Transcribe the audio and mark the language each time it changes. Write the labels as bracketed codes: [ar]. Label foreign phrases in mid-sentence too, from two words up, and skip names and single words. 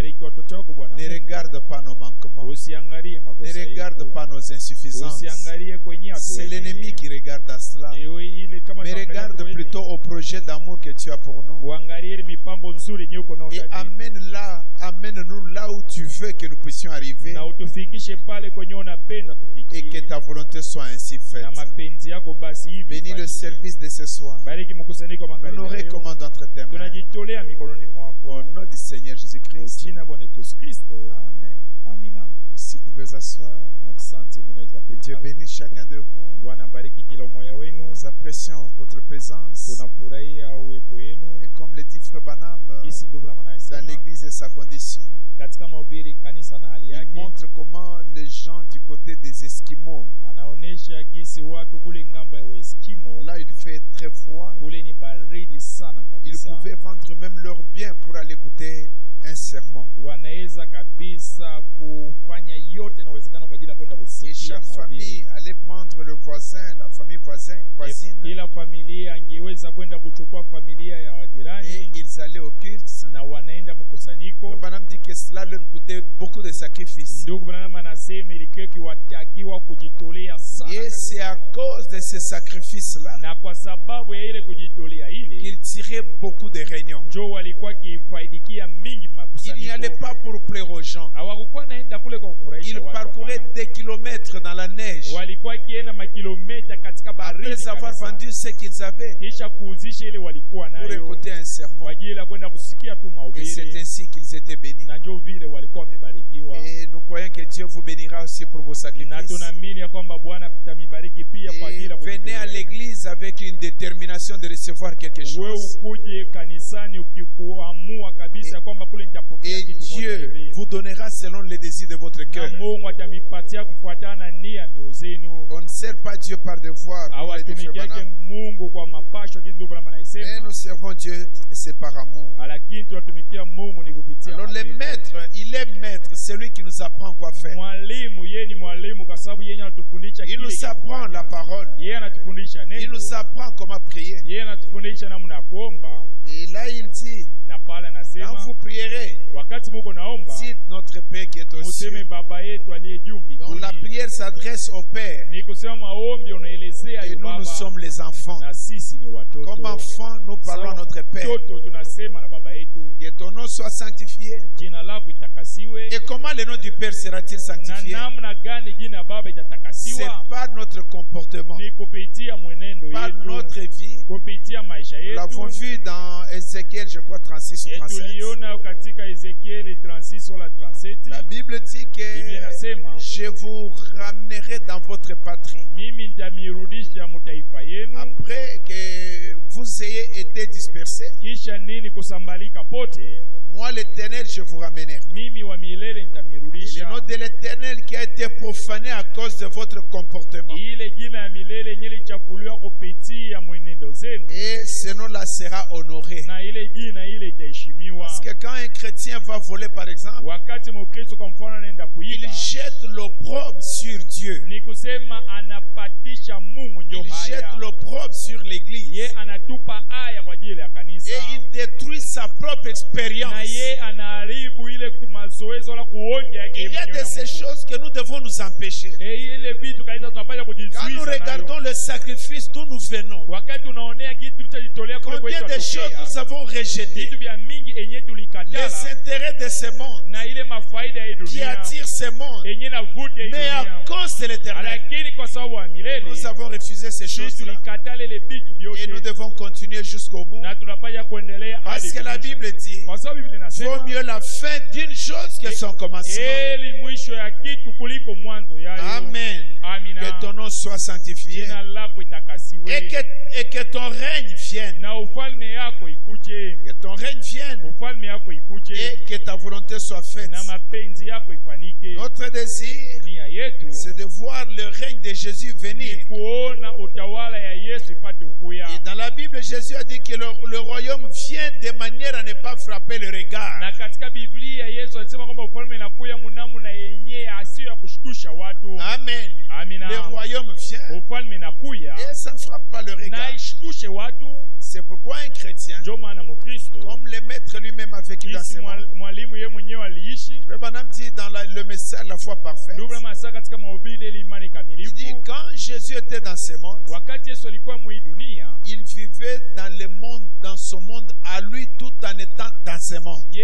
[fr] Ne regarde pas nos manquements. Ne regarde pas nos insuffisances. C'est l'ennemi qui regarde à cela. Mais regarde plutôt au projet d'amour que tu as pour nous. Et amène-nous là où tu tu veux que nous puissions arriver [sw] na utufikishe pale kwenye unapenda [fr] et que [sw] tufikie, [fr] ta volonté soit ainsi faite. [sw] na mapenzi yako basi hivi [fr] Bénis le [sw] ifanyike. [fr] service de ce soir. [sw] Bariki mkusanyiko [fr] Nous [sw] magharibi [fr] nous [sw] ya leo. [fr] recommandons entre tes mains. [sw] Tunajitolea mikononi mwako [fr] Au nom du Seigneur [sw] kwa [fr] Jésus-Christ. [sw] jina la Bwana Yesu Kristo. [fr] Amen. [sw] Amina. [fr] Si vous pouvez asseoir. [sw] Asante, mnaweza [fr] Que Dieu [sw] kukaa. [fr] bénisse chacun de vous. [sw] Bwana bariki kila mmoja wenu. [fr] Nous apprécions votre présence. [sw] Tunafurahia uwepo wenu. [fr] Et comme le dit Frère Branham, [sw] Jinsi ndugu Branham [fr] dans [sw] anasema [fr] l'église et sa condition, [sw] katika mahubiri kanisa na hali [fr] il [sw] yake, [fr] montre comment les gens du côté des Esquimaux, [sw] anaonesha jinsi watu kule ngambo ya Eskimo [fr] là il fait très froid, [sw] kule ni baridi sana [fr] ils [sw] kabisa. [fr] pouvaient vendre même leurs biens pour aller écouter un sermon. [sw] Wanaweza kabisa kufanya yote inawezekana kwa ajili ya kwenda [fr] Et [sw] kusikia [fr] chaque famille [sw] mahubiri. [fr] allait prendre le voisin, la famille voisine, [sw] Kila familia angeweza kwenda kuchukua familia ya wajirani [fr] et ils allaient au culte. [sw] na wanaenda mkusanyiko. [fr] Frère Branham dit que cela leur coûtait beaucoup de sacrifices. [sw] Ndugu Branham anasema ilikuwa kiwatakiwa kujitolea sana [fr] Et c'est à cause de ces sacrifices-là [sw] na kwa sababu ya ile kujitolea ile [fr] qu'ils tiraient beaucoup de réunions. [sw] ndio walikuwa kifaidikia mingi [fr] Ils n'y [sw] makusanyiko. [fr] allaient pas pour plaire aux gens. [sw] Hawakuwa naenda kule kwa kufurahisha [fr] Ils [sw] watu, [fr] parcouraient [sw] hapana. [fr] des kilomètres dans la neige. [sw] Walikuwa kienda makilomita katika baridi [fr] Après avoir [sw] kabisa. [fr] vendu ce qu'ils avaient [sw] Kisha kuuzisha ile walikuwa [fr] pour [sw] nayo [fr] écouter un sermon. [sw] kwa ajili ya kwenda kusikia tu [fr] Et c'est [sw] mahubiri, [fr] ainsi qu'ils étaient bénis. [sw] na ndio vile walikuwa wamebarikiwa. [fr] Et nous croyons que Dieu vous bénira aussi pour vos [sw] Na [fr] sacrifices. [sw] tunaamini ya kwamba Bwana atamibariki pia kwa ajili [fr] Et [sw] ya [fr] venez à [sw] kujitolea. [fr] l'église avec une détermination de recevoir quelque [sw] Wewe [fr] chose. [sw] ukuje kanisani ukikuamua kabisa ya kwamba kule nitapokea [fr] Et [sw] kitu moja [fr] Dieu [sw] hivi. [fr] vous donnera selon les désirs de votre [sw] Na [fr] cœur. [sw] Mungu atamipatia kufuatana na nia ya mioyo zenu. [fr] On ne sert pas Dieu par devoir, comme le dit Frère [sw] Hawatumikiake [fr] Branham. [sw] Mungu kwa mapasho jinsi ndugu Branham [fr] Mais [sw] anasema, [fr] nous servons Dieu, c'est par amour. [sw] lakini tunatumikia Mungu ni kupitia [fr] Alors le [sw] mapenzi. [fr] maître, il est maître, c'est lui qui nous apprend quoi faire. [sw] Mwalimu yeye ni mwalimu kwa sababu yeye anatufundisha [fr] Il [sw] kile [fr] nous [sw] cha [fr] apprend [sw] kufanya. [fr] la parole. [sw] Yeye anatufundisha [fr] Il [sw] neno. [fr] nous apprend comment prier. [sw] Yeye anatufundisha namna ya kuomba, [fr] Et là, il dit, [sw] na pale [fr] quand [sw] anasema [fr] vous prierez, [sw] wakati Mungu naomba [fr] cite notre Père qui est aux cieux. [sw] museme Baba yetu aliye juu [fr] Donc la [sw] mbinguni. [fr] prière s'adresse au Père. [sw] Ni kusema maombi unaelezea [fr] Et [sw] yu [fr] nous, nous [sw] Baba, [fr] sommes les enfants. [sw] na sisi ni watoto. [fr] Comme enfants, nous parlons à notre Père. [sw] Mtoto tunasema na Baba yetu, [fr] Que ton nom soit sanctifié. [sw] jina lako litakasiwe. [fr] Et comment le nom du Père sera-t-il [sw] Na [fr] sanctifié? [sw] namna gani jina Baba [fr] C'est [sw] itatakasiwa? [fr] par notre comportement, [sw] Ni kupitia mwenendo [fr] par [sw] yetu, [fr] notre vie. [sw] kupitia maisha [fr] Nous [sw] yetu. [fr] l'avons vu dans Ézéchiel, je crois, 36 ou 37. [sw] Tuliona katika Ezekieli 36 wala 37. [fr] La Bible dit que [sw] Biblia inasema [fr] je vous ramènerai dans votre patrie [sw] mimi nitamirudisha mtaifa yenu [fr] après que vous ayez été dispersés. [sw] kisha nini kusambalika pote. [fr] Moi, l'Éternel, je vous ramènerai. [sw] Mimi wa milele [fr] Et le [sw] nitamirudisha. [fr] nom de l'Éternel qui a été profané à cause de votre comportement. [sw] Ile jina ya milele yenye lichafuliwa kupitia mwenendo zenu, [fr] Et ce nom-là sera honoré. [sw] na ile jina ile itaheshimiwa. [fr] Parce que quand un chrétien va voler, par exemple, [sw] Wakati Mkristo kwa mfano anaenda [fr] il [sw] kuiba, [fr] jette l'opprobre sur Dieu. [sw] ni kusema anapatisha Mungu ndio [fr] Il jette [sw] haya. [fr] l'opprobre sur l'Église. [sw] Ye anatupa haya kwa ajili ya kanisa. [fr] Et il détruit sa propre [sw] Na [fr] expérience. [sw] ye anaharibu ile mazoezi wala kuonja yake [fr] Il y a [sw] mwenyewe [fr] de [sw] na [fr] ces [sw] Mungu. [fr] choses que nous devons nous empêcher. [sw] Ile vitu kanisa tunapaswa [fr] Quand nous [sw] kujizuiza nayo. [fr] regardons le sacrifice d'où nous venons, [sw] Wakati unaonea kitu tulichojitolea kule [fr] combien [sw] kwetu [fr] de choses [sw] atokea, [fr] nous avons rejetées. [sw] vitu vya mingi enye [fr] Les [sw] tulikatala [fr] intérêts de ce monde [sw] na ile mafaida ya hii [fr] qui [sw] dunia [fr] attirent ce monde. [sw] enye navuta hii [fr] Mais à [sw] dunia, [fr] cause de l'éternel, [sw] lakini kwa sababu ya milele [fr] nous avons refusé ces [sw] sisi [fr] choses-là. [sw] tulikatala ile vitu [fr] Et nous [sw] vyote, [fr] devons continuer jusqu'au bout. [sw] na tunapaswa kuendelea [fr] Parce [sw] hadi [fr] que la [sw] mwisho. [fr] Bible dit, [sw] Kwa sababu Biblia [fr] vaut [sw] inasema [fr] mieux la fin d'une chose que son commencement. [sw] eli mwisho ya kitu kuliko mwanzo yayo. [fr] Amen. [sw] Amina. [fr] Que ton nom soit sanctifié. [sw] Jina lako itakasiwe [fr] Et que ton règne vienne. [sw] na ufalme yako ikuje, [fr] Que ton règne vienne. [sw] ufalme yako ikuje [fr] Et que ta volonté soit faite. [sw] na mapenzi yako ifanike. [fr] Notre désir, [sw] Nia yetu [fr] c'est de voir le règne de Jésus venir. [sw] ni kuona utawala ya Yesu ipate kuya. [fr] Et dans la Bible, Jésus a dit que le royaume vient de manière à ne pas frapper le regard. [sw] Na katika Biblia Yesu alisema kwamba ufalme inakuya mnamna yenye asio ya kushtusha watu. [fr] Amen. [sw] Amina. [fr] Le royaume vient [sw] Ufalme inakuya [fr] et ça ne frappe pas le [sw] na [fr] regard. [sw] ishtushe watu, [fr] C'est C'est pourquoi un chrétien, comme le maître lui-même a vécu dans ce monde, le Branham dit dans le message La foi parfaite, il dit quand Jésus était dans ce monde, il vivait dans le monde, dans ce monde à lui tout en étant dans ce monde.